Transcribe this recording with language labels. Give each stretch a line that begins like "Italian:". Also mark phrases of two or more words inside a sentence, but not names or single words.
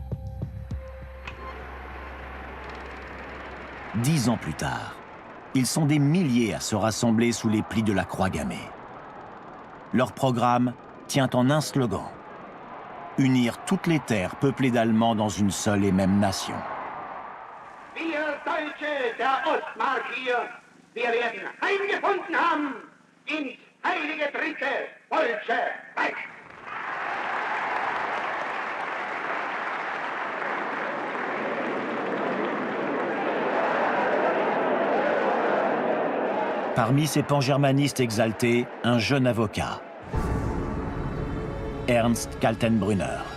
French: 10 ans plus tard, ils sont des milliers à se rassembler sous les plis de la croix gammée. Leur programme tient en un slogan: unir toutes les terres peuplées d'Allemands dans une seule et même nation.
German: Wir Deutsche der Ostmark hier, wir werden eingefunden haben ins heilige dritte Deutsche Reich.
French: Parmi ces pangermanistes exaltés, un jeune avocat, Ernst Kaltenbrunner.